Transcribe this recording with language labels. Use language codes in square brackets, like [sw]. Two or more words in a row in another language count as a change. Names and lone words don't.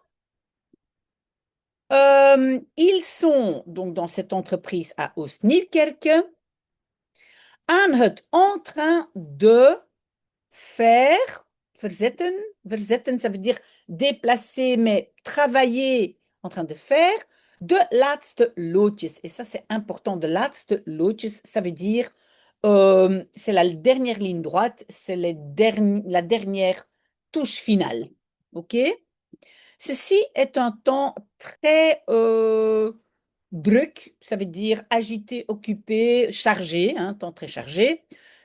[fr] Ils sont donc dans cette entreprise à Oost-Nieuwkerk en train de faire, [nl] verzetten, verzetten, [fr] ça veut dire déplacer, mais travailler en train de faire, [nl] de laatste loodjes. [fr] Et ça, c'est important, [nl] de laatste loodjes, [fr] ça veut dire, c'est la dernière ligne droite, c'est la dernière touche finale. OK? Ceci est un temps très druk, ça veut dire agité, occupé, chargé, un temps très chargé.